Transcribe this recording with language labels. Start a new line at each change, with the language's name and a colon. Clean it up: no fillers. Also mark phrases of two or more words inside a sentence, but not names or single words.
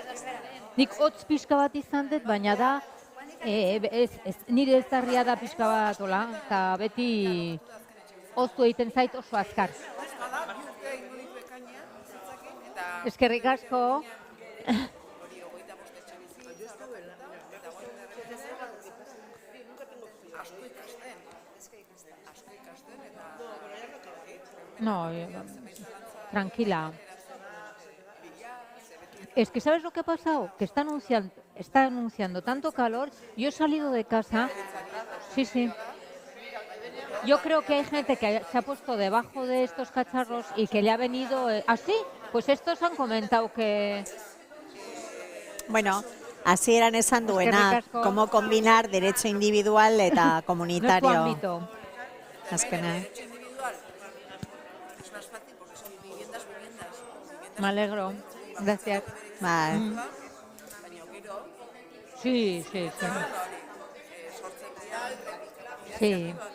Basque: Nik hotz pixka bat izan dut, baina da, nire ezarria da pixka bat, hola, eta beti oztu egiten zait oso azkar. Eskerrik asko.
Spanish: No, tranquila. Es que ¿sabes lo que ha pasado? Que está anunciando tanto calor. Yo he salido de casa. Sí. Yo creo que hay gente que se ha puesto debajo de estos cacharros y que le ha venido... ¿Así? Pues estos han comentado que...
Basque: Bueno, hasieran esan duena, asko.
Spanish: cómo combinar derecho individual eta No es tu comunitario. ámbito.
Basque: Azkenean.
Spanish: Me alegro. Gracias.
Basque: Bai.
Spanish: Sí. Sí.